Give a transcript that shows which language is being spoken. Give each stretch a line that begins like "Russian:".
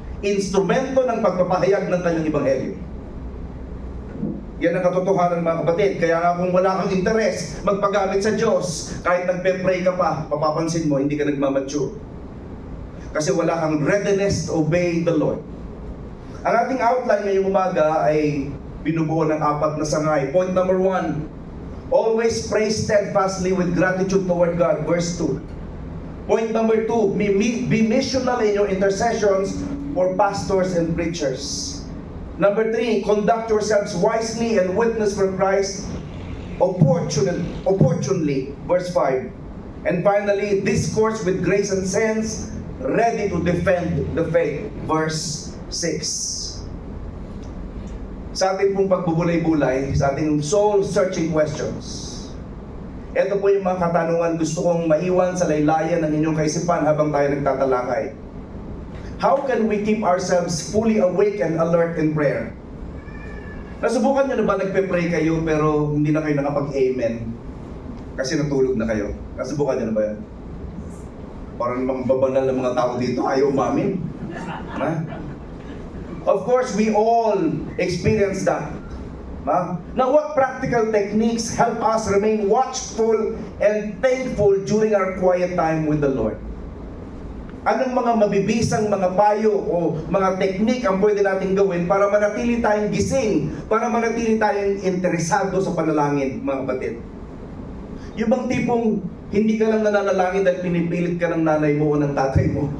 Filipino: Instrumento ng pagpapahayag ng kanyang ebanghelyo. Yan ang katotohanan mga kapatid. Kaya nga kung wala kang interes magpagamit sa Diyos, kahit nagpe-pray ka pa, mapapansin mo, hindi ka nagmamature. Kasi wala kang
English: readiness to obey the Lord.
Filipino: Ang ating outline ngayong umaga ay binubuo ng 4 na sangay.
English: Point number 1, always pray steadfastly with gratitude toward God. Verse 2. Point number 2, be missional in your intercessions for pastors and preachers. Number 3, conduct yourselves wisely and witness for Christ opportunely. Verse 5. And finally, discourse with grace and sense, ready to defend the faith.
Filipino: Verse 6. Sa ating pong pagbubulay-bulay, sa ating soul-searching questions, ito po yung mga katanungan gusto kong maiwan sa laylayan ng inyong kaisipan habang tayo nagtatalakay.
English: How can we keep ourselves fully awake and alert in prayer?
Filipino: Nasubukan nyo na ba nagpe-pray kayo pero hindi na kayo nakapag-amen kasi natulog na kayo? Nasubukan nyo na ba yan? Parang mga babanal ng mga tao dito, ayaw umamin.
English: Of course, we all experience that. Now, what practical techniques help us remain watchful and thankful during our quiet time with the Lord?
Filipino: Anong mga mabibisang mga payo o mga teknik ang pwede natin gawin para manatili tayong gising, para manatili tayong interesado sa panalangin, mga kapatid? Yung bang tipong hindi ka lang nananalangin dahil pinipilit ka ng nanay mo o ng tatay mo.